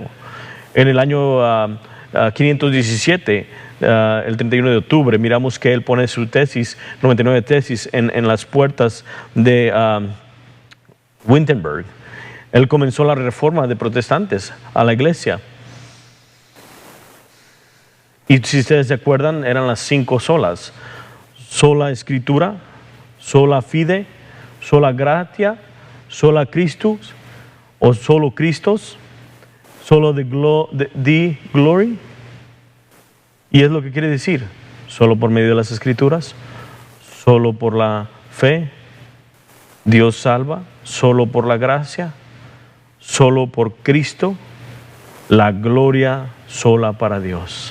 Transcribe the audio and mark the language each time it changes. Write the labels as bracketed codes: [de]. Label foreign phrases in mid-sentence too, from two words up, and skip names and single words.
[es] En el año 517, el 31 de octubre, miramos que él pone su tesis, 99 tesis, en las puertas de Wittenberg. Él comenzó la reforma de protestantes a la iglesia. Y si ustedes se acuerdan, eran las 5 solas: sola escritura, [la] sola fide, sola gratia, sola Christus, [es] o solo [la] Christos, solo [en] the glory. [es] Y es lo que quiere decir: solo por medio de las escrituras, solo por la fe, Dios salva, solo por la gracia, solo por Cristo, la gloria sola para Dios.